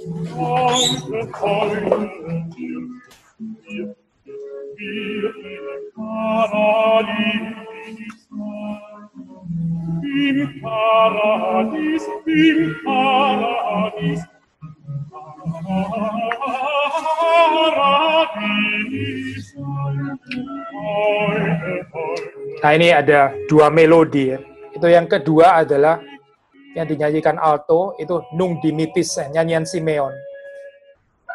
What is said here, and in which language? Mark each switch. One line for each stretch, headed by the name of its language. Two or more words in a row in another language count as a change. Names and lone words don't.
German: heute wirst du mir, wir im Paradies sein. Im Paradies, Paradies.
Indonesian: Nah ini ada dua melodi ya. Itu yang kedua adalah yang dinyanyikan alto, itu Nunc Dimittis, nyanyian Simeon.